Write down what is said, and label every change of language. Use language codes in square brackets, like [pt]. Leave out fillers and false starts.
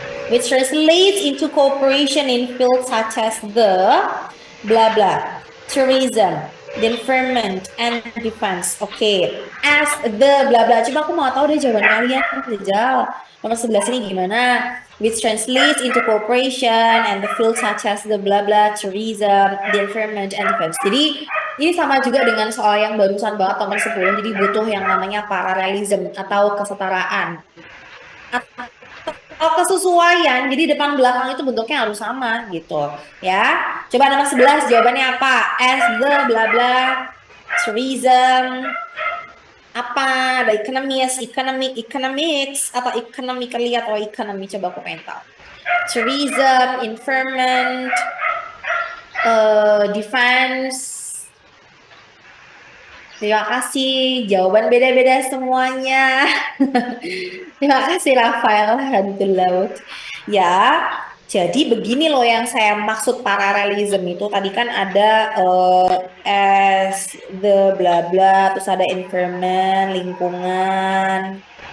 [en] Which translates into cooperation in fields such as the blah blah, tourism, the environment, and defense. Okay, as the blah blah. [id] Coba aku mau tahu deh jawaban kalian, Rizal. Nomor 11 ini gimana? [en] Which translates into cooperation and the fields such as the blah blah, tourism, the environment, and defense. [id] Jadi ini sama juga dengan soal yang barusan banget nomor 10. Jadi butuh yang namanya parallelism atau kesetaraan. Kalau kesesuaian, jadi depan belakang itu bentuknya harus sama gitu ya. Coba nomor 11 jawabannya apa? As the bla bla tourism apa? Ada economist, economics atau economically atau economy, coba aku pengen tahu. Tourism, environment, defense. Terima kasih, jawaban beda-beda semuanya. Terima kasih Rafael Hantu Laut. Ya, jadi begini loh yang saya maksud paralelism itu. Tadi kan ada as the bla bla, terus ada environment, lingkungan.